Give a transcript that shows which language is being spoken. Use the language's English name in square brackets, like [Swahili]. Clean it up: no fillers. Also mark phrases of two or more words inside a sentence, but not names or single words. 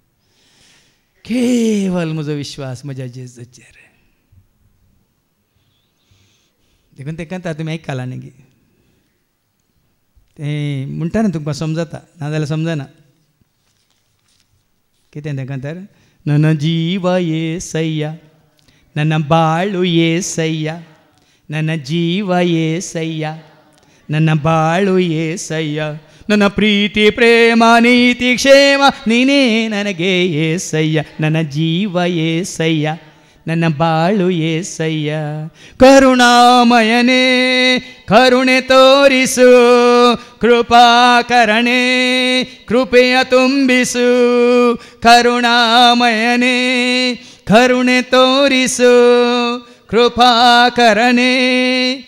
[Konkani] केवल म्हजो विश्वास म्हज्या जेजूचेर. देखून ते कहता तुमी आयकला न्ही तें म्हणटा न्ही तुमकां समजता नाजाल्यार समजना कितें तें कहतात [Kannada] ನನ್ನ ಜೀವ ಏಸಯ್ಯ ನನ್ನ ಬಾಳು ಏಸಯ್ಯ ನನ್ನ ಜೀವ ಏಸಯ್ಯ ನನ್ನ ಬಾಳು ಏಸಯ್ಯ ನನ್ನ ಪ್ರೀತಿ ಪ್ರೇಮ ನೀತಿ ಕ್ಷೇಮ ನೀನೇ ನನಗೆ ಏಸಯ್ಯ ನನ್ನ ಜೀವ ಏಸಯ್ಯ ನನ್ನ ಬಾಳು ಏಸಯ್ಯ ಕರುಣಾಮಯನೇ ಕರುಣೆ ತೋರಿಸು ಕೃಪಾಕರಣೆ ಕೃಪೆಯ ತುಂಬಿಸು ಕರುಣಾಮಯನೇ ಕರುಣೆ ತೋರಿಸು ಕೃಪಾಕರಣೆ